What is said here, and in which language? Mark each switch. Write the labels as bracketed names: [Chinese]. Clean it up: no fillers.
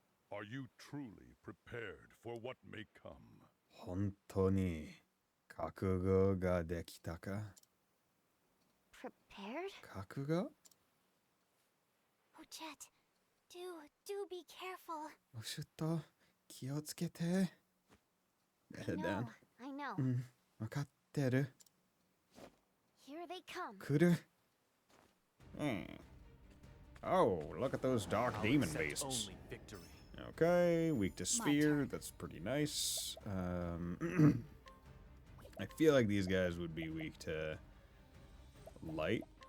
[English] are you truly prepared for what may come? [Japanese] 本当に覚悟ができたか [English] Prepared? [Japanese] 覚悟 [English] Ochet, do be careful. [Japanese] おしゅと気をつけて [English] Head No, down I know. [Japanese] うん分かってる [English] Here they come. [Japanese] 来る [English] Oh, look at those dark demon faces. Only victory. Okay, weak to spear. That's pretty nice. I feel like these guys would be weak to light.